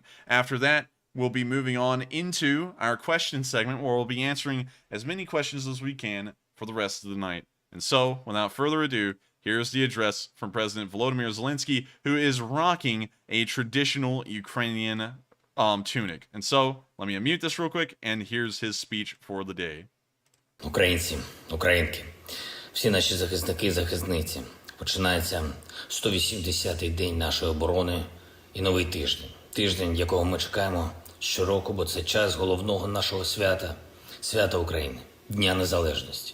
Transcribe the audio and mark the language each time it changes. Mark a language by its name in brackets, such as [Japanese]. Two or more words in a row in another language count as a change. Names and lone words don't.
[English] After that, we'll be moving on into our question segment, where we'll be answering as many questions as we can for the rest of the night. And so, without further ado, here's the address from President Volodymyr Zelensky, who is rocking a traditional Ukrainian tunic. And so, let me unmute this real quick, and here's his speech for the day. [Ukrainian] Українці, українки, всі наші захисники і захисниці. Починається 180-й день нашої оборони і новий тиждень. Тиждень, якого ми чекаємо щороку, бо це час головного нашого свята – свята України, Дня Незалежності.